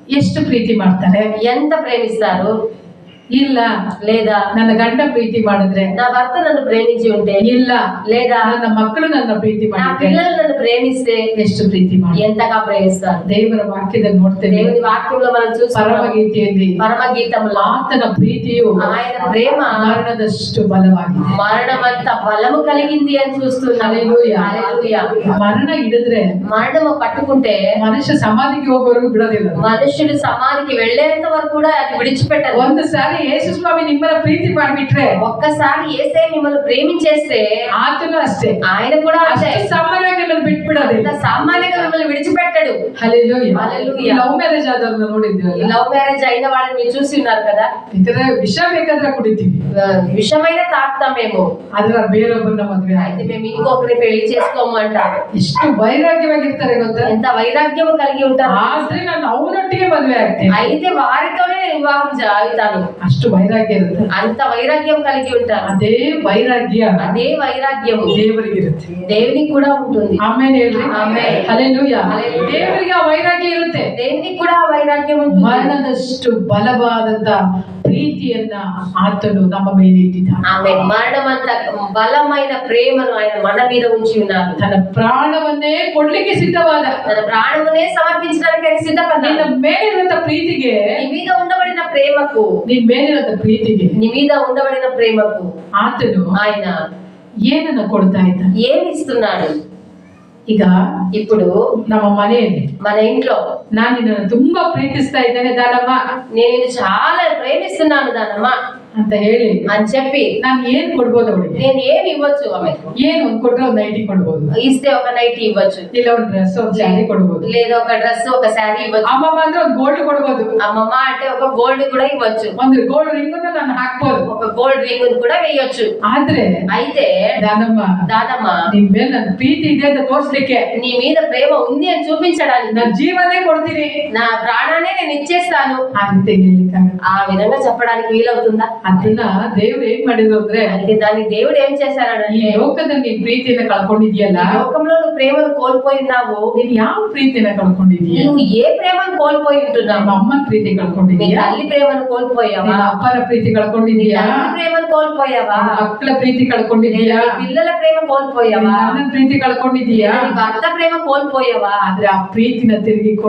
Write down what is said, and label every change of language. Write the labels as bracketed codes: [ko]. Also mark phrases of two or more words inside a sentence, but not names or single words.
[kn] ಎಷ್ಟು ಪ್ರೀತಿ ಮಾಡ್ತಾರೆ, [te] ఎంత ప్రేమిస్తారు. [kn] ಇಲ್ಲ [te] లేదా [kn] ನನ್ನ ಗಂಡ ಪ್ರೀತಿ ಮಾಡಿದ್ರೆ, [te] నా భర్త నన్ను ప్రేమించి ఉంటే, [kn] ಇಲ್ಲ [te] లేదా [kn] ನನ್ನ ಮಕ್ಕಳು ನನ್ನ ಪ್ರೀತಿ [te] నా [kn] ಮಾಡಿದ್ರೆ [te] పిల్లలు నన్ను ప్రేమిస్తే [kn] ಎಷ್ಟು ಪ್ರೀತಿ ಮಾಡಿ. [te] ఎంతగా ప్రేమిస్తారు. [kn] ದೇವರ ವಾಕ್ಯದಲ್ಲಿ ನೋಡ್ತೇವೆ, [te] దేవుని వాక్యంలో మనం చూస్తున్నాం, [kn] ಪರಮಗೀತೆಯಲ್ಲಿ [te] పరమగీతంలో [kn] ಆತನ ಪ್ರೀತಿಯು [te] ఆయన ప్రేమ [kn] ಮರಣದಷ್ಟು ಬಲವಾಗಿದೆ. [te] మరణమంత బలము కలిగింది అని చూస్తున్నాం. హల్లెలూయా. హల్లెలూయా. [kn] ಮರಣ ಹಿಡಿದ್ರೆ [te] మరణము పట్టుకుంటే [kn] ಮನುಷ್ಯ ಸಮಾಧಿಗೆ ಹೋಗೋವರೆಗೂ ಬಿಡೋದಿಲ್ಲ. [te] మనుషుడు సమాధికి వెళ్ళేంత వరకు కూడా అది విడిచిపెట్టదు. [kn] ಒಂದು ಸಾರಿ ಯೇಸು ಸ್ವಾಮಿ ನಿಮ್ಮನ್ನ ಪ್ರೀತಿ ಮಾಡಿಬಿಟ್ರೆ, [te] ఒక్కసారి యేసే మిమ్మల్ని ప్రేమించేస్తే [kn] ಆತನು ಅಷ್ಟೇ, [te] ఆయన కూడా అంతే. [kn] ಅಷ್ಟು ಸಾಮಾನ್ಯವಾಗಿ ನಿಮ್ಮನ್ನ ಬಿಟ್ಬಿಡೋದಿಲ್ಲ. [te] అంత సామాన్యంగా మిమ్మల్ని విడిచిపెట్టడు. హల్లెలూయా. హల్లెలూయా. [en] love marriage [kn] ಆದವ್ರನ್ನ ನೋಡಿದ್ವಿ, [te] ఈ [en] love marriage [te] అయిన వాళ్ళని మీరు చూసి ఉన్నారు కదా. [kn] ಇತರ ವಿಷ ಬೇಕಾದ್ರೆ ಕುಡಿತೀವಿ, [te] విషమైన తాగుతాం మేము, [kn] ಆದ್ರೆ ಬೇರೊಬ್ಬರನ್ನ ಮದ್ವೆ [te] అయితే మేము ఇంకొకరిని పెళ్లి చేసుకోము అంటారు. [kn] ಎಷ್ಟು ವೈರಾಗ್ಯವಾಗಿರ್ತಾರೆ ಗೊತ್ತಾ. [te] ఎంత వైరాగ్యం కలిగి ఉంటారు. [kn] ಆದ್ರೆ ನಾನು ಅವನೊಟ್ಟಿಗೆ ಮದ್ವೆ ಆಗ್ತೇನೆ, [te] అయితే వారితోనే నేను వివాహం అవుతాను. [kn] ಅಷ್ಟು ವೈರಾಗ್ಯ ಇರುತ್ತೆ. [te] అంత వైరాగ్యం కలిగి ఉంటారు. [kn] ಅದೇ ವೈರಾಗ್ಯ [te] అదే వైరాగ్యము [kn] ದೇವರಿಗೆ ಇರುತ್ತೆ, [te] దేవునికి కూడా ఉంటుంది. [kn] ಆಮೇಲೆ ಹೇಳ್ರಿ ಆಮೆನ್. ಹಲ್ಲೆಲೂಯಾ. ಹಲ್ಲೆಲೂಯಾ. ದೇವರಿಗೆ ಆ ವೈರಾಗ್ಯ ಇರುತ್ತೆ. [te] దేవునికి కూడా ఆ వైరాగ్యం ఉంటుంది. [kn] ಮರಣದಷ್ಟು ಬಲವಾದಂತ ಪ್ರೀತಿಯನ್ನ ಆತನು ನಮ್ಮ ಮೇಲೆ ಇಟ್ಟಿದ್ದಾನೆ. [te] ఆమె మరణమంత బలమైన ప్రేమను ఆయన మన మీద ఉంచి ఉన్నారు. [kn] ತನ್ನ ಪ್ರಾಣವನ್ನೇ ಕೊಡ್ಲಿಕ್ಕೆ ಸಿದ್ಧವಾದ, [te] తన ప్రాణమునే సమర్పించడానికి ఆయన సిద్ధపడ్డాడు. [kn] ನಿನ್ನ ಮೇಲಿರುವಂತ ಪ್ರೀತಿಗೆ, [te] నీ మీద ఉండబడిన ప్రేమకు, [kn] ನಿನ್ ಮೇಲಿರುವಂತ ಪ್ರೀತಿಗೆ [te] నీ మీద ఉండబడిన ప్రేమకు [kn] ಆತನು [te] ఆయన [kn] ಏನನ್ನ ಕೊಡ್ತಾ ಇದ್ದ. [te] ఏమి ఇస్తున్నాడు? [kn] ಈಗ [te] ఇప్పుడు [kn] ನಮ್ಮ ಮನೆಯಲ್ಲಿ [te] మన ఇంట్లో [kn] ನಾನು ನಿನ್ನನ್ನು ತುಂಬಾ ಪ್ರೀತಿಸ್ತಾ ಇದ್ದೇನೆ ದಾನಮ್ಮ, [te] నేను చాలా ప్రేమిస్తున్నాను దానమ్మ [kn] ಅಂತ ಹೇಳಿ [te] అని చెప్పి [kn] ನಾನು ಏನ್ ಕೊಡ್ಬೋದು ಅವಳಿಗೆ. [te] నేను ఏమి ఇవ్వచ్చు ఆమె? [kn] ಏನ್ ಒಂದ್ ಕೊಟ್ರೆ ಒಂದ್ ನೈಟಿ ಕೊಡ್ಬೋದು, [te] ఇస్తే ఒక నైట్ ఇవ్వచ్చు, [kn] ಇಲ್ಲ ಒಂದ್ ಡ್ರೆಸ್ ಒಂದ್ ಸ್ಯಾರಿ ಕೊಡ್ಬೋದು, [te] లేదా ఒక డ్రెస్ ఒక శారీ ఇవ్వచ్చు. [kn] ಅಮ್ಮಮ್ಮ ಅಂದ್ರೆ ಒಂದ್ ಗೋಲ್ಡ್ ಕೊಡ್ಬೋದು, [te] అమ్మమ్మ అంటే ఒక గోల్డ్ కూడా ఇవ్వచ్చు, [kn] ಒಂದ್ [en] gold ring [kn] ನಾನು ಹಾಕ್ಬೋದು, [te] ఒక [en] gold ring [te] కూడా వేయొచ్చు. [kn] ಆದ್ರೆ [te] అయితే [kn] ದಾನಮ್ಮ [te] దానమ్మ [kn] ನಿನ್ ಮೇಲೆ ನನ್ ಪ್ರೀತಿ ಇದೆ ಅಂತ ತೋರ್ಸ್ಲಿಕ್ಕೆ [te] నీ మీద ప్రేమ ఉంది అని చూపించడానికి [kn] ನನ್ ಜೀವನೇ ಕೊಡ್ತೀನಿ [te] నా ప్రాణాన్ని నేను ఇచ్చేస్తాను [kn] ಅಂತ ಹೇಳಿಕ್ಕಾಗಲ್ಲ. [te] ఆ విధంగా చెప్పడానికి వీలవుతుందా? [kn] ಅದನ್ನ ದೇವ್ರು ಏನ್ ಮಾಡಿದ್ರು ಅಂದ್ರೆ, [te] అయితే దానికి దేవుడు ఏం [kn] ಈ [te] చేశాడంటే, [kn] ಲೋಕದಲ್ಲಿ ನೀನ್ ಪ್ರೀತಿಯನ್ನ ಕಳ್ಕೊಂಡಿದ್ಯಲ್ಲ, [te] ఈ లోకంలో నువ్వు ప్రేమను కోల్పోయి ఉన్నావు. [kn] ನೀನ್ ಯಾವ ಪ್ರೀತಿಯನ್ನ ಕಳ್ಕೊಂಡಿದೀಯ? [te] నువ్వు ఏ ప్రేమను కోల్పోయి ఉంటున్నావు? [kn] ನಿಮ್ಮ ಅಮ್ಮನ ಪ್ರೀತಿ [te] నీ [kn] ಕಳ್ಕೊಂಡಿದೀಯ, [te] తల్లి ప్రేమను కోల్పోయావా? [kn] ನಿನ್ನ ಅಪ್ಪನ ಪ್ರೀತಿ [te] నీ [kn] ಕಳ್ಕೊಂಡಿದೀಯ, [te] తండ్రి ప్రేమను కోల్పోయావా? [kn] ಮಕ್ಕಳ ಪ್ರೀತಿ ಕಳ್ಕೊಂಡಿದೀಯ, [te] నీ పిల్లల ప్రేమ కోల్పోయావా? [kn] ಅಣ್ಣನ ಪ್ರೀತಿ ಕಳ್ಕೊಂಡಿದೀಯ. [te] నీ భర్త ప్రేమ కోల్పోయావా? [kn] ಆದ್ರೆ ಆ ಪ್ರೀತಿನ ತಿರುಗಿ ಕೊಡಿ.